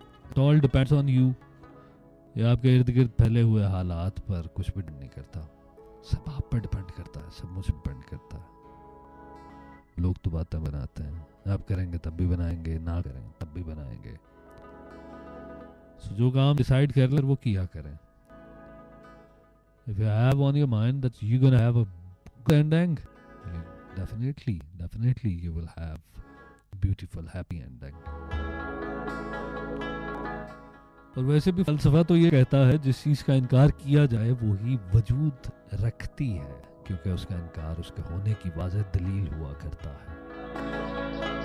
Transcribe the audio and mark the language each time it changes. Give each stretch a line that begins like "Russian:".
English: It all depends on you.
Hindi: या आपके इर्द गिर्द फैले हुए हालात पर कुछ भी नहीं करता, सब आप पर डिपेंड करता है, सब मुझ पर डिपेंड करता है। लोग तो बातें बनाते हैं, आप करेंगे तब भी बनाएंगे, ना करेंगे तब भी बनाएंगे। जो काम डिसाइड कर ले वो किया करें।
English: If you have on your mind that you're gonna have a good ending, definitely you will have a beautiful happy ending.
Hindi: और वैसे भी फलसफा तो ये कहता है जिस चीज़ का इनकार किया जाए वो ही वजूद रखती है, क्योंकि उसका इनकार उसके होने की वाज़ह दलील हुआ करता है।